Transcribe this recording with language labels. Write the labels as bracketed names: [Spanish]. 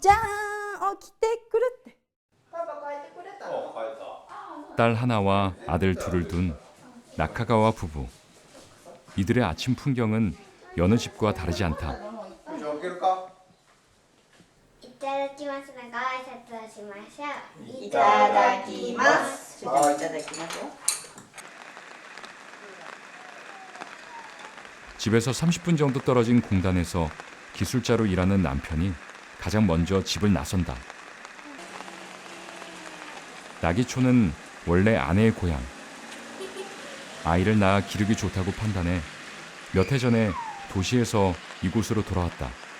[Japanese] じゃーん、起きてくるって。パパ帰ってくれたの？ [Korean] 딸 하나와 아들 둘을 둔 나카가와 부부. 이들의 아침 풍경은 여느 집과 다르지 않다. [Japanese] いただきますのご挨拶をしましょう。いただきます。いただきますよ。 [Korean] 집에서 30분 정도 떨어진 공단에서 기술자로 일하는 남편이 가장 먼저 집을 나선다. 나기초는 원래 아내의 고향. 아이를 낳아 기르기 좋다고 판단해 몇 해 전에 도시에서 이곳으로 돌아왔다.